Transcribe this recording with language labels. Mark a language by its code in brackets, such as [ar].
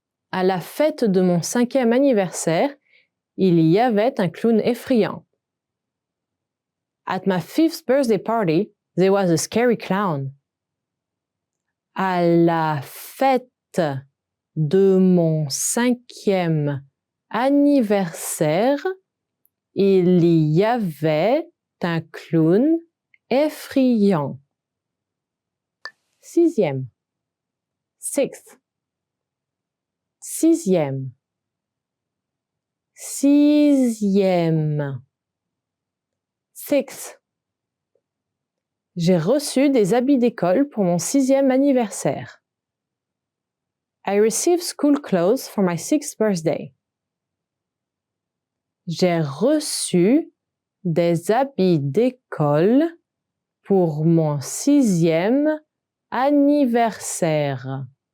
[fr] À la fête de mon 5e anniversaire, il y avait un clown effrayant. [en] At my 5th birthday party, there was a scary clown. [fr] À la fête de mon 5e anniversaire, il y avait un clown effrayant. 6e. [en] Sixth. [fr] 6e. 6e. [en] Sixth. [fr] J'ai reçu des habits d'école pour mon 6e anniversaire. [en] I received school clothes for my 6th birthday. [fr] J'ai reçu des habits d'école pour mon 6e anniversaire.